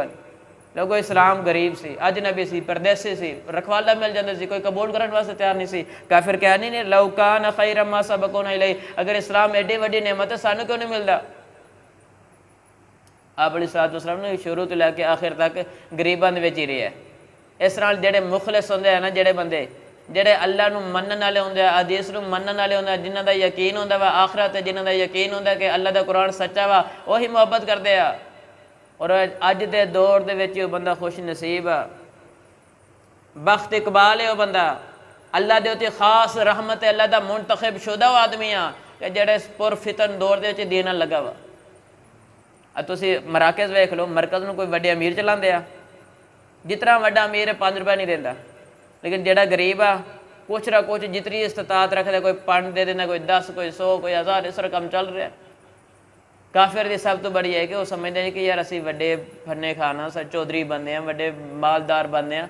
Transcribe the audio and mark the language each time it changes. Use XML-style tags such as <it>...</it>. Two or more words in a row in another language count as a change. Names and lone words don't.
<pa>لوگو اسلام غریب سی، اجنبی سی، پردیسی سی، رکھوالا مل جاندے سی، کوئی قبول کرنے واسطے تیار نہیں سی. کافر کہہ نہیں</pa> <ar>لو کان خیرا ما سبقونا الیہ،</ar> <pa>اگر اسلام ایڈی وڈی نعمت ہے سانوں کیوں نہیں ملتا؟ آپ</pa> <ar>علیہ الصلوۃ والسلام</ar> <pa>نے شروع تو لے کے آخر تک غریباں دے وچ ہی رہے. اس نال جڑے مخلص ہوندے ہیں نا، جڑے بندے جڑے اللہ نو منن والے ہوندے ہیں، حدیث نو منن والے ہوندے ہیں، جنہاں دا یقین ہوندا وا آخرت تے، جنہاں دا یقین ہوندا کہ اللہ دا قرآن سچا وا، وہی محبت کردے ہیں. اور اج دے دور دے وچ وہ بندہ خوش نصیب ہے، بخت اقبال ہے وہ بندہ. اللہ دے اوتے خاص رحمت ہے، اللہ دا منتخب شدہ وہ آدمی ہے کہ جڑے پر فتن دور دے وچ دین لگا وا. تسی مراکز ویکھ لو، مرکز نو کوئی وڈے امیر چلاندے آ، جتنا وڈا امیر ہے 5 روپے نہیں دیندا، لیکن جڑا غریب آ کچھ نہ کچھ جتنی استطاعت رکھدا، کوئی 5 دے دینا، کوئی 10، کوئی 100، کوئی 1000، اس طرح کم چل رہا ہے. کافر دی سب تو بڑی ہے کہ</pa> <ur>وہ سمجھتے ہیں کہ</ur> <pa>یار اسی وڈے پھنے کھانا سر چودھری بندے ہیں، وڈے مالدار بندے ہیں.</pa>